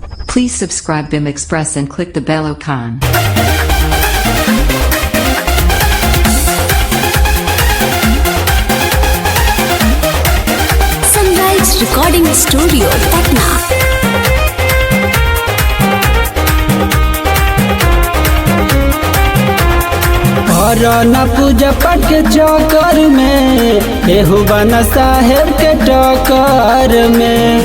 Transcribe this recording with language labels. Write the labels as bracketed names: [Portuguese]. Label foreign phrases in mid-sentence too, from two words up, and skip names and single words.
[English] Please subscribe BIM Express and click the bell icon. Sunrise Recording Studio, Patna. [Bhojpuri] और न पूजा पाठ के चक्कर में केहू बना साहेब के टक्कर में।